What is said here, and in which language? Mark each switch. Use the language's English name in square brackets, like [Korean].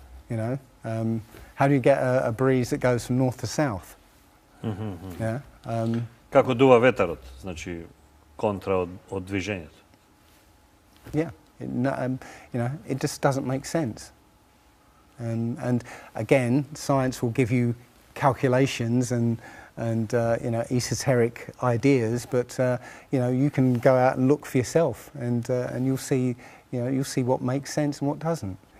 [English] How do you get a breeze that goes from north to south? Yeah. [Macedonian] Како дува ветерот, значи контра од движењето. [English] Yeah. It just doesn't make sense. And again, science will give you calculations and you know, esoteric ideas, but you know, you can go out and look for yourself, and you'll see, you know, you'll see what makes sense and what doesn't.